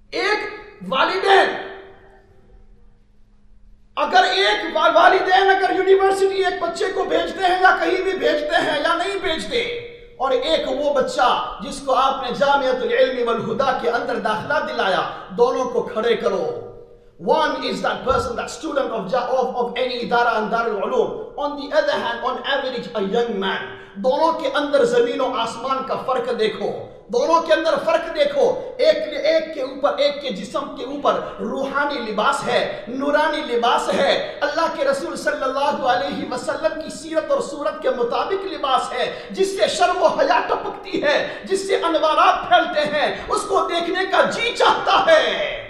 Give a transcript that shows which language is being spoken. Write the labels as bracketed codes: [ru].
[hi] एक वालिदैन अगर एक वालिदैन अगर यूनिवर्सिटी एक बच्चे को भेजते हैं या कहीं भी भेजते हैं या नहीं भेजते, और एक वो बच्चा जिसको आपने जामियतुल इल्म वल हुदा के अंदर दाखला दिलाया, दोनों को खड़े करो। [en] One is that person, that student of any idara and darul ulum. On the other hand, on average, a young man. [hi] दोनों के अंदर जमीन और आसमान का फर्क देखो, दोनों के अंदर फर्क देखो। एक के ऊपर, एक के जिस्म के ऊपर रूहानी लिबास है, नूरानी लिबास है, अल्लाह के रसूल सल्लल्लाहु अलैहि वसल्लम की सीरत और सूरत के मुताबिक लिबास है, जिससे शर्म और हया टपकती है, जिससे अनवारात फैलते हैं, उसको देखने का जी चाहता है।